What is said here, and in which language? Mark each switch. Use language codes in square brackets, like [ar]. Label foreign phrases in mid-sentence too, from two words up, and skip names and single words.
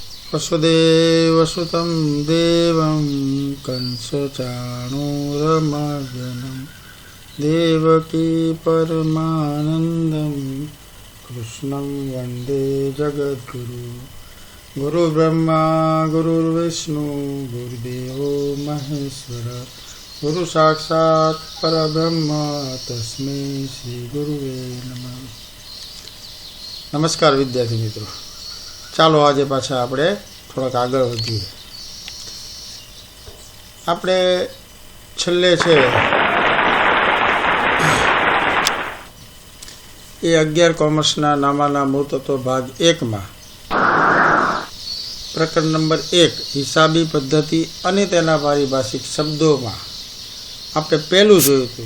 [sa] वसुदेवसुतं देवं कंसचाणूरमर्दनं देवकी परमानन्दं कृष्णं वन्दे जगद्गुरु। गुरुब्रह्मा गुरुर्विष्णु गुरुदेवो महेश्वर गुरु साक्षात् परब्रह्म तस्मै श्री गुरुवे नमः। [hi] नमस्कार विद्यार्थी मित्रों, [gu] ચાલો આજે પાછા આપણે થોડાક આગળ વધીએ। આપણે છેલ્લે છે એ 11 કોમર્સના નામાના મૂળતત્વ ભાગ 1માં પ્રકરણ નંબર 1 હિસાબી પદ્ધતિ અને તેના પારિભાષિક શબ્દોમાં આપણે પહેલું જોયું હતું।